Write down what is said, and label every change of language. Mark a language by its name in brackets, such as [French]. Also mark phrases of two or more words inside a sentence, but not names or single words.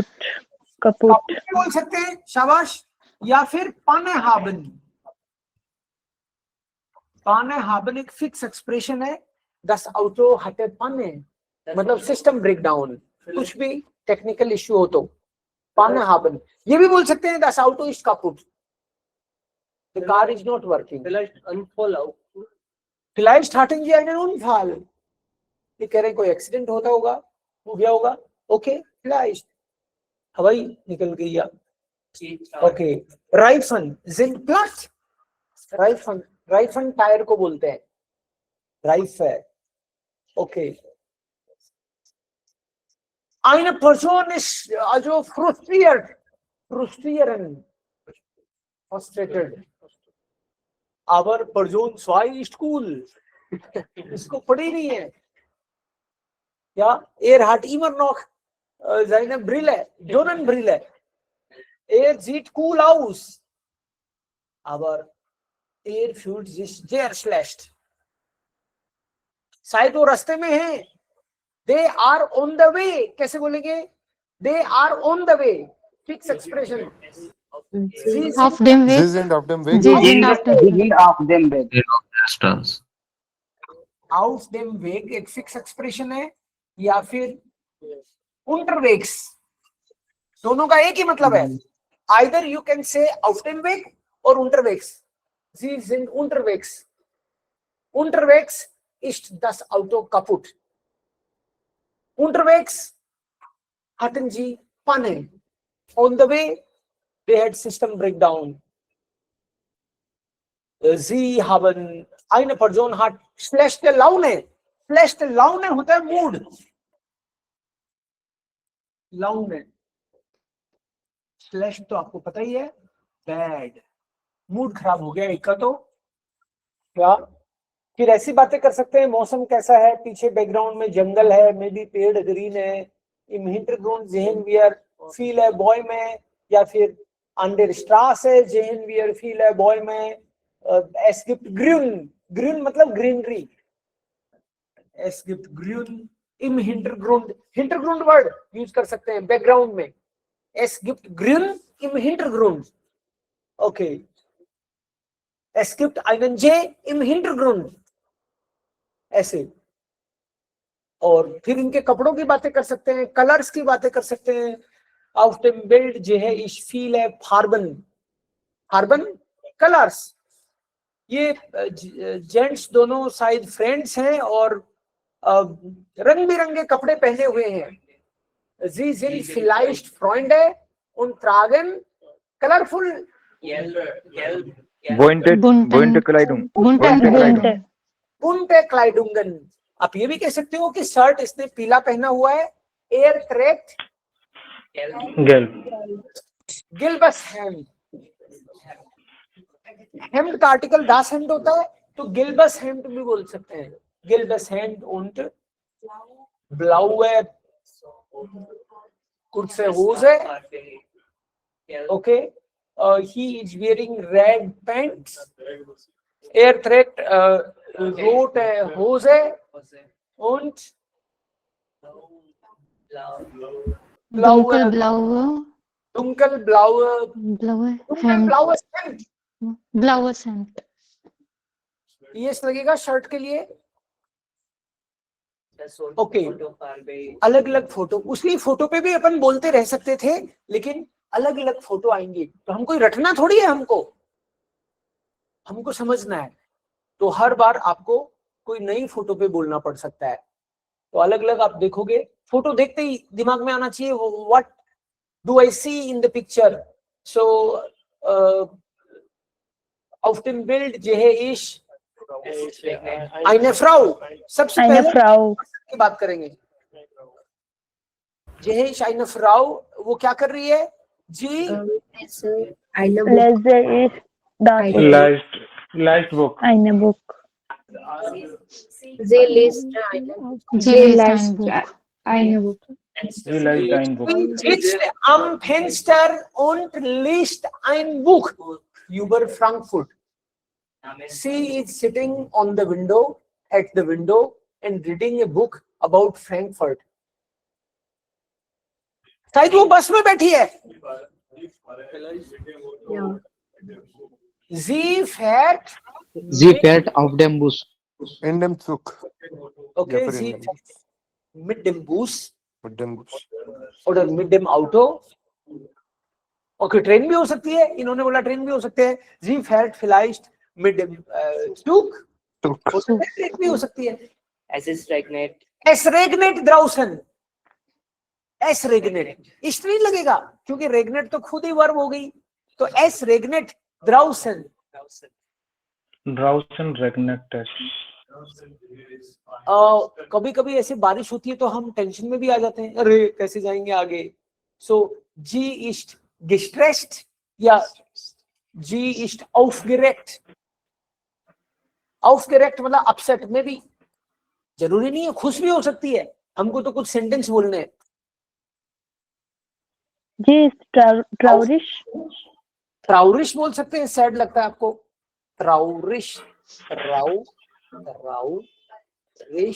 [Hindi] बोल सकते हैं, शाबाश. या फिर [German] Panne haben [Hindi] एक [English] fix expression [Hindi] है. [German] Das Auto hatte Panne, [Hindi] मतलब [English] system breakdown. [Hindi] कुछ भी [English] technical issue [Hindi] हो तो [German] Panne haben. [Hindi] ये भी बोल सकते हैं [German] das Auto ist kaputt. [English] The car is not working. [German] Vielleicht hatten sie einen Unfall. [Hindi] ये कह रहे हैं कोई एक्सीडेंट होता होगा, हो गया होगा. ओके, vielleicht. हवाई निकल गई या. ओके. [German] Reifen sind platt. [Hindi] Reifen टायर को बोलते हैं. [German] Reifen. Okay. Eine Person ist also frustriert. Frustrieren. Frustrated. Aber Person 2 ist cool. [Hindi] इसको पड़ी नहीं है. [German] Ja, hat immer noch seine Brille, Sonnenbrille. Sieht cool aus. Aber fühlt sich sehr schlecht. [Hindi] शायद वो रास्ते में है. [English] They are on the way. [Hindi] कैसे बोलेंगे? [English] They are on the way. Fixed expression. Of them way. Isn't of them way. Isn't of them. of them way. Distance. [German] Auf dem Weg [Hindi] एक [English] fix expression [Hindi] है या फिर unterwegs. दोनों का एक ही मतलब है. [English] Either you can say [German] auf dem Weg [English] or unterwegs. [German] Sie sind unterwegs. Unterwegs ist das Auto kaputt. Unterwegs hatten sie Panne. [English] On the way, they had system breakdown. [German] Sie haben, eine Person hat schlechte Laune. Schlechte Laune [Hindi] होता है मूड. [German] Laune. [Hindi] Schlecht तो आपको पता ही है. Bad. मूड खराब हो गया एक का तो. क्या? फिर ऐसी बातें कर सकते हैं. मौसम कैसा है? पीछे [English] background में [Hindi] जंगल है, [English] may be [Hindi] पेड़ ग्रीन है. [German] Im Hintergrund sehen wir viele Bäume, [Hindi] या फिर [German] an der Straße sehen wir viele Bäume. Es gibt Grün. Grün मतलब greenery. Es gibt Grün im Hintergrund. [Hindi] Hintergrund [English] word use [Hindi] कर सकते हैं बैकग्राउंड में. [German] Es gibt Grün im Hintergrund. Okay. Es gibt einen See im Hintergrund. [Hindi] ऐसे. और फिर इनके कपड़ों की बातें कर सकते हैं, कलर्स की बातें कर सकते हैं. [German] Auf dem Bild sehe ich viele Farben. Farben, colors. [Hindi] ये जेंट्स दोनों शायद फ्रेंड्स हैं और रंग बिरंगे कपड़े पहने हुए हैं. [German] Sie sind vielleicht Freunde und tragen colorful Bunte Kleidung. bunte Kleidungen. [Hindi] आप ये भी कह सकते हो कि शर्ट इसने पीला पहना हुआ है. [German] Er trägt gelbes Hemd. [Hindi] हेम्ड का आर्टिकल [German] das Hemd [Hindi] होता है तो [German] gelbes Hemd [Hindi] भी बोल सकते हैं. [German] gelbes Hemd und blaue kurze Hose. [English] Okay. He is wearing red pants. [German] Er trägt rote Hose und dunkelblaues Hemd. Blaues Hemd. [Hindi] ये लगेगा शर्ट के लिए. ओके. अलग अलग फोटो. उसी फोटो पे भी अपन बोलते रह सकते थे, लेकिन अलग अलग फोटो आएंगी तो हम कोई रटना थोड़ी है. हमको समझना है. तो हर बार आपको कोई नई फोटो पे बोलना पड़ सकता है. तो अलग अलग आप देखोगे. फोटो देखते ही दिमाग में आना चाहिए [English] what do I see in the picture. [German] सो auf dem Bild sehe ich eine Frau. [Hindi] सबसे पहले की बात करेंगे. [German] sehe ich eine Frau. [Hindi] वो क्या कर रही है? जी [English] Last book. [German] Eine Book. Sie liest Eine Book. Sie liest ein Buch. Sie sitzt am Fenster und liest ein Buch über Frankfurt. [English] She is sitting on the window, at the window, and reading a book about Frankfurt. [Hindi] शायद वो बस में बैठी है. [German] Sie fährt auf dem Bus. In dem Zug. Okay, sie fährt mit dem Bus. oder mit dem Auto. [Hindi] Okay, ट्रेन भी हो सकती है. इन्होंने बोला ट्रेन भी हो सकते हैं. [German] Sie fährt vielleicht mit dem Zug. [Hindi] ट्रेन भी हो सकती है. [German] Es regnet draußen. Es regnet. [Hindi] इस नहीं लगेगा क्योंकि regnet तो खुद ही वर्ब हो गई. [German] तो es regnet draußen. Draußen regnet es. [Hindi] कभी कभी ऐसे बारिश होती है तो हम टेंशन में भी आ जाते हैं, अरे कैसे जाएंगे आगे। [German] so sie ist distressed या sie ist aufgeregt। [Hindi] aufgeregt मतलब अपसेट में भी, जरूरी नहीं है खुश भी हो सकती है, हमको तो कुछ सेंटेंस बोलने हैं। [German] sie traurig. [Hindi] ट्राउरिश बोल सकते हैं, सैड लगता है आपको, ट्राउरिश, ट्राउरिश।